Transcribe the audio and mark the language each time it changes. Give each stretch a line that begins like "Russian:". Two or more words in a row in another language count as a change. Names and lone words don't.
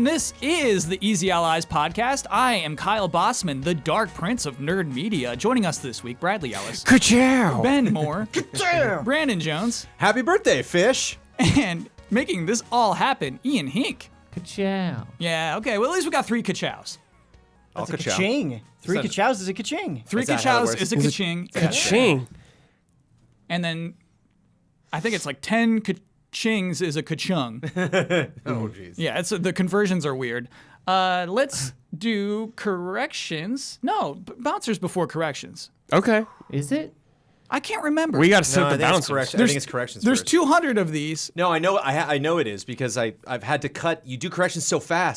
English: This is the Easy Allies podcast. I am Kyle Bossman, the Dark Prince of Nerd Media. Joining us this week, Bradley Ellis. Ka-chow! Ben Moore. Ka-chow! Brandon Jones. Happy birthday, Fish! And making this all happen, Ian Hink. Ka-chow. Yeah, okay. Well, at least we got 3 ka-chows. That's a ka-ching. 3 ka-chows is a ka-ching. 3 ka-chows is a ka-ching. Ka-ching. And then I think it's like 10 ka-chings is a ka-chung. Oh, jeez. Yeah, the conversions are weird. Let's do corrections. No, bouncers before corrections. Okay. Is it? I can't remember. We got to set No, the bouncers. I think it's corrections There's first. 200 of these. No, I know. I know it is because I've had to cut. You do corrections so fast.